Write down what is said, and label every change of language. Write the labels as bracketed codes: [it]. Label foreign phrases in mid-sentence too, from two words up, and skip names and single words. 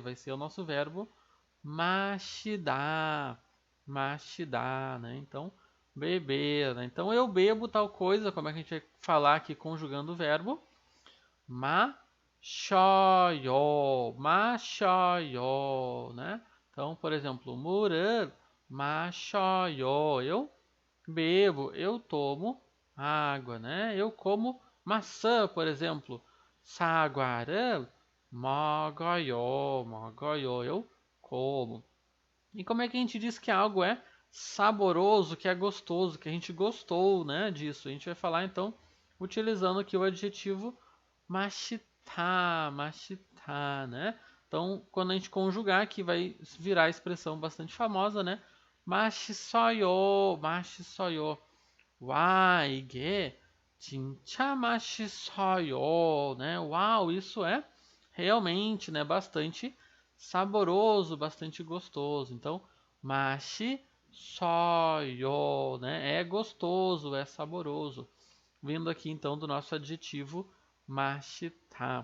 [pt] Vai ser o nosso verbo 마시다, né? Então, beber, né? Então, eu bebo tal coisa, como é que a gente vai falar aqui conjugando o verbo? 마셔요, né? Então, por exemplo, [ko] 물을 마셔요. [pt] Eu bebo, eu tomo água, né? Eu como maçã, por exemplo. [ko] 사과를 먹어요. [pt] Eu como. E como é que a gente diz que algo é saboroso, que é gostoso, que a gente gostou, né, disso? A gente vai falar então utilizando aqui o adjetivo mashitar, né? Então, quando a gente conjugar aqui vai virar a expressão bastante famosa, né? [ko] 맛있어요. 와, 이게 진짜 맛있어요, [pt] né? Uau, isso é realmente, né, bastante saboroso, bastante gostoso. Então, 맛있어요, né? É gostoso, é saboroso. Vindo aqui então do nosso adjetivo 맛있다.